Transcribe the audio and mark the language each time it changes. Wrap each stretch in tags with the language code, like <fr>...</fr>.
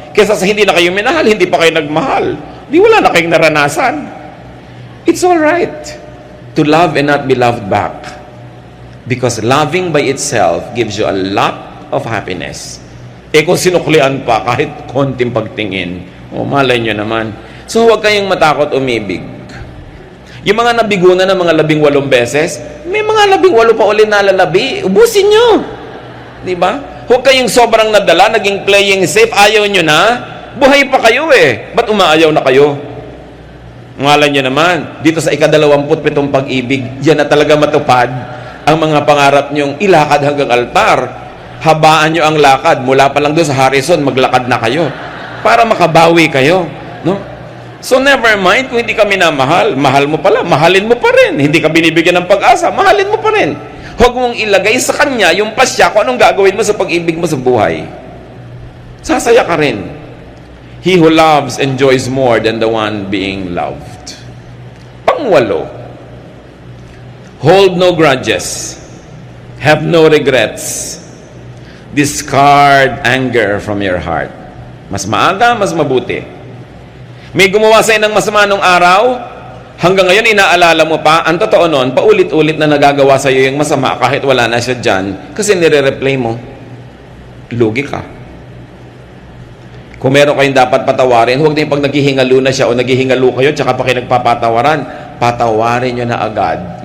<tl>Kaysa sa hindi na kayo minahal, hindi pa kayo nagmahal. Di wala na kayong naranasan.</tl> <en>It's all right to love and not be loved back. Because loving by itself gives you a lot of happiness.</en> <tl>Kung sinuklian pa, kahit konting pagtingin, malay nyo naman. So huwag kayong matakot umibig. Yung mga nabigunan ng mga 18 beses, may mga 18 pa ulit na lalabi. Ubusin nyo. Diba? Huwag kayong sobrang nadala, naging playing safe, ayaw nyo na. Buhay pa kayo Ba't umaayaw na kayo? Ngalan nyo naman, dito sa ika-27 pag-ibig, yan na talaga matupad ang mga pangarap nyong ilakad hanggang altar. Habaan nyo ang lakad. Mula pa lang doon sa Harrison, maglakad na kayo. Para makabawi kayo. No?</tl> <en>So never mind</en> <tl>kung hindi ka minamahal. Mahal mo pala, mahalin mo pa rin. Hindi ka binibigyan ng pag-asa, mahalin mo pa rin. Huwag mong ilagay sa kanya yung pasya kung anong gagawin mo sa pag-ibig mo sa buhay. Sasaya ka rin.</tl> <en>He who loves enjoys more than the one being loved.</en> <tl>Pangwalo,</tl> <en>hold no grudges. Have no regrets. Discard anger from your heart.</en> <tl>Mas maaga, mas mabuti. May gumawa sa'yo ng masama nung araw, hanggang ngayon inaalala mo pa, ang totoo nun, paulit-ulit na nagagawa sa'yo yung masama kahit wala na siya dyan, kasi nire-replay mo. Lugi ka. Kung meron kayong dapat patawarin, huwag din pag naghihingalo na siya o naghihingalo kayo, tsaka pa kayo nagpapatawaran, patawarin nyo na agad.</tl>